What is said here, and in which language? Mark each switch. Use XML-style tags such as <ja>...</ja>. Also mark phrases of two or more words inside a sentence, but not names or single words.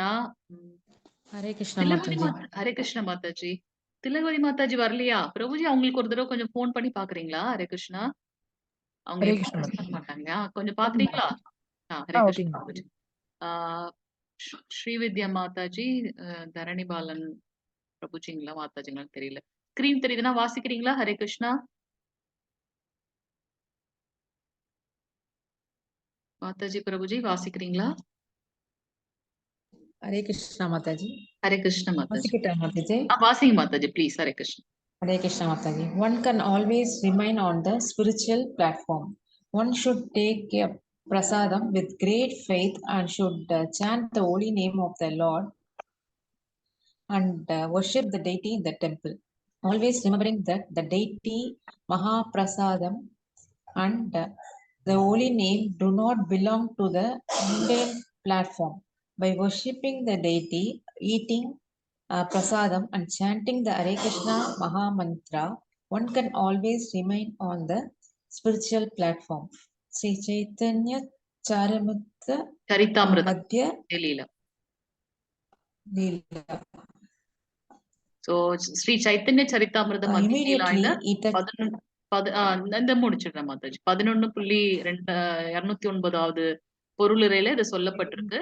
<sa>हरे कृष्णा तिलगवरी माताजी हरे कृष्णा माताजी</sa> <ta>திலகவதி மாதாஜி வரலையா பிரபுஜி அவங்களுக்கு ஒரு தடவை கொஞ்சம் போன் பண்ணி பாக்குறீங்களா</ta> <sa>हरे कृष्णा</sa> <ta>அவங்க</ta> <sa>हरे कृष्णा</sa> <ta>எப்பவும் மிஸ் பண்ண மாட்டாங்க கொஞ்சம் பாக்குறீங்களா ஹரே ओके கிருஷ்ணா பிரபுஜி ஸ்ரீவித்யா மாதாஜி தரணி பாலன் பிரபுஜிங்களா மாதாஜிங்களான்னு தெரியல. ஸ்கிரீன் தெரியுதுன்னா வாசிக்கிறீங்களா?</ta> <sa>हरे कृष्णा.</sa> <ta>மாதாஜி பிரபுஜி வாசிக்கிறீங்களா?</ta> <sa>हरे कृष्ण माताजी. हरे कृष्ण माताजी.</sa> <ta>வாசிக்கிட்டா மாதாஜி. வாசிங்க மாதாஜி ப்ளீஸ்.</ta> <sa>हरे कृष्णा. हरे कृष्ण माताजी.</sa> <en>One can always remain on the spiritual platform. One should take a prasadam with great faith and should chant the holy name of the Lord and worship the deity in the temple. Always remembering that the deity Mahaprasadam and the holy name do not belong to the mundane platform. By worshipping the deity, eating prasadam and chanting the Hare Krishna Maha Mantra, one can always remain on the spiritual platform. Sri Chaitanya Charamrita சரிதாமிரதம் Madhya லீலா. Leela.</en> <ta>சோ ஸ்ரீ சைத்தன்ய சரிதாமிரதம் மத்திய Immediately லீலால it 11 இந்த முடிச்சிடுறேன் மாதாஜி. 11.209வது பொருளுரையில இது சொல்லப்பட்டிருக்கு.</ta>